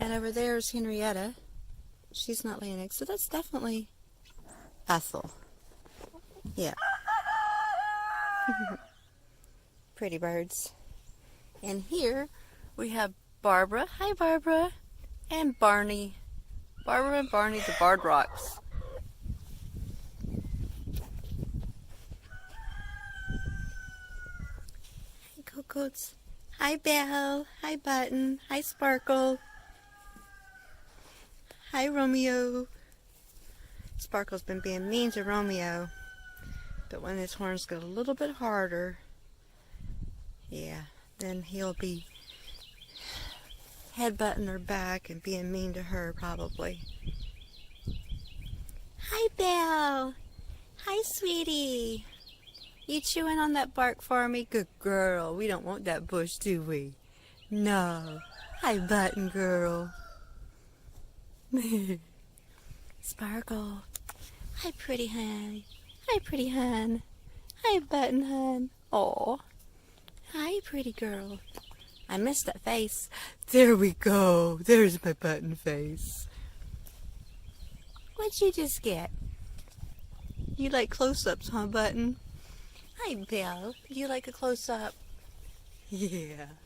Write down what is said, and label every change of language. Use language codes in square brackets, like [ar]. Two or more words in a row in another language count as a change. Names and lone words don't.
[en] And over there is Henrietta. She's not laying eggs, so that's definitely Ethel. Yeah. Pretty birds. And here we have Barbara. Hi, Barbara. And Barney. Barbara and Barney, the Barred Rocks. Hi, Cocoats. Hi, Belle. Hi, Button. Hi, Sparkle. Hi, Romeo. Sparkle's been being mean to Romeo. But when his horns get a little bit harder, yeah, then he'll be headbutting her back and being mean to her, probably. Hi, Belle. Hi, sweetie. You chewing on that bark for me? Good girl. We don't want that bush, do we? No. Hi, Button girl. Sparkle. Hi, pretty hun. Hi, pretty hun. Hi, Button hun. Aw. Hi, pretty girl. I missed that face. There we go. There's my Button face. What'd you just get? You like close-ups, huh, Button? Hi, Belle. You like a close-up? Yeah.